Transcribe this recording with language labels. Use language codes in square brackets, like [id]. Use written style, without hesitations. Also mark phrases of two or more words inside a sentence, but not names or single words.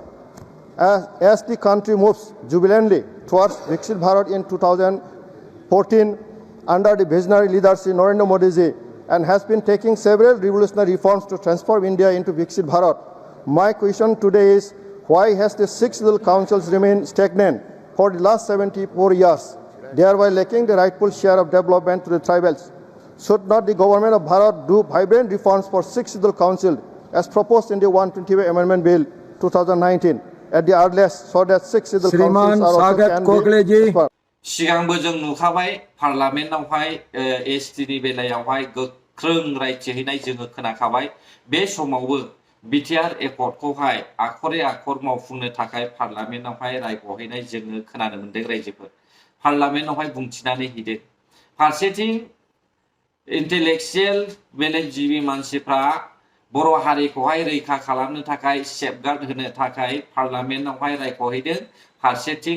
[en] As the country moves jubilantly towards Viksit Bharat in 2014 under the visionary leadership Narendra Modi ji, and has been taking several revolutionary reforms to transform India into Viksit Bharat, my question today is, why has the 6th Schedule Councils remained stagnant for the last 74 years, thereby lacking the rightful share of development to the tribals? Should not the Government of Bharat do vibrant reforms for 6th Schedule Council as proposed in the 120 Amendment Bill 2019 at the earliest, so that 6th Schedule Councils are also can be [brx] सिगांबो जों नुखाबाय पार्लामेन्टआवहाय एसटिनि बेलायावहाय गोख्रों रायथिहैनाय जोङो खोनाखाबाय बे समावबो बिटिआर एकर्डखौहाय आखरे आखर मावफुंनो थाखाय पार्लामेन्टआवहाय रायख'हैनाय जोङो खोनानो मोन्दों रायजोफोर पार्लामेन्टआवहाय बुंथिनानै हैदों फारसेथिं इन्टेलेक्चुएल मेलेमजिबि मानसिफ्रा बर' हारिखौहाय रैखा खालामनो थाखाय सेफगार्ड होनो थाखाय पार्लामेन्टआवहाय रायख'हैदों फारसेथिं